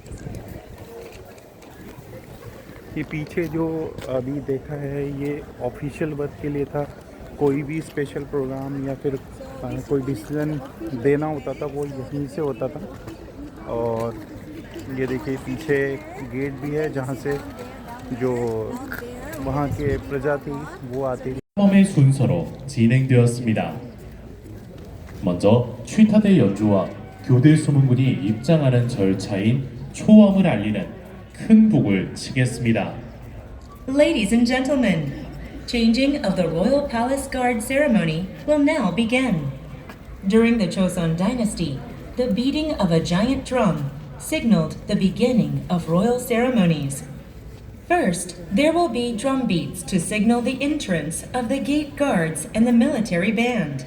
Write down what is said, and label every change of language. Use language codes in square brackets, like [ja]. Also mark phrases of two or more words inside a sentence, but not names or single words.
[hi] ये पीछे जो अभी देखा है ये [en] official work [hi] के लिए था, कोई भी [en] special program [hi] या फिर कोई डिसीजन देना होता था वो यहीं से होता था। और ये देखिए पीछे गेट भी है जहाँ से जो वहाँ के प्रजा थी वो आती थी। [ko] 의 순서로 진행되었습니다. 먼저 취타대 연주와 교대 수문군이 입장하는 절차인 초엄을 알리는 큰 북을 치겠습니다. [en] Ladies and gentlemen, changing of the Royal Palace Guard ceremony will now begin. During the Joseon dynasty, the beating of a giant drum signaled the beginning of royal ceremonies. First, there will be drum beats to signal the entrance of the gate guards and the military band.